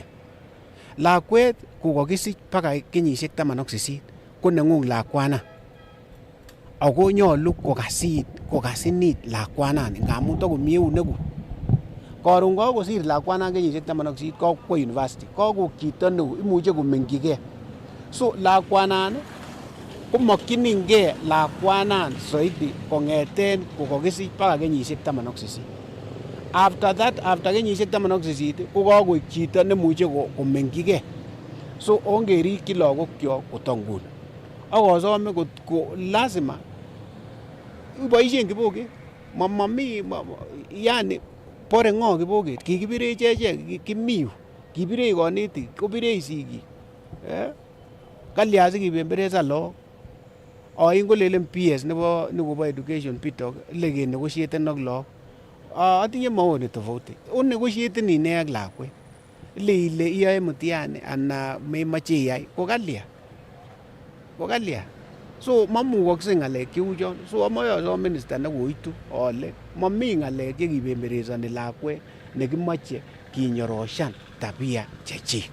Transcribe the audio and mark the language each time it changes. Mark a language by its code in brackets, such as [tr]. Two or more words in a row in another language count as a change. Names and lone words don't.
[kln] Lakwet kokakisich baka kenyisiek 18 ko neng'ung lakwana, ako nyolu kokasinit lakwanan ngamun takomi eunekuk. Karon kakosir lakwanan kenyisiek 18 kakwo university, kakoik chito neo, imuche komengjigei. So lakwanan komakyinige lakwanan soiti kong'eten kokakisich baka kenyisiek 18. [en] After that, after [kln] kenyisiek 18 ko kakoik chito nemuche komengjigei. So ongerikyi lagokyok kotanguni, ak asome ko lazima iboisien kiboket, yani bore ng'o kiboket, kikibire echek kimiu, kibirech kanetik, kobirech sigik, kalya sikibemberesan lagok. Ain kolelen PS nekobo education pitok ile kenegotiaten ak lagok. Atinye [sw] maoni tofauti, [kln] onegotiateni ine ak lakwet ile iyoe mtihani ana memoche iyai ko kalya. So mamukokse ng'alek cheu chon. So amoche asom minister nekoitu ale mami ng'alek chekibemberesani lakwet nekimoche kinyoroshan tabia chechik.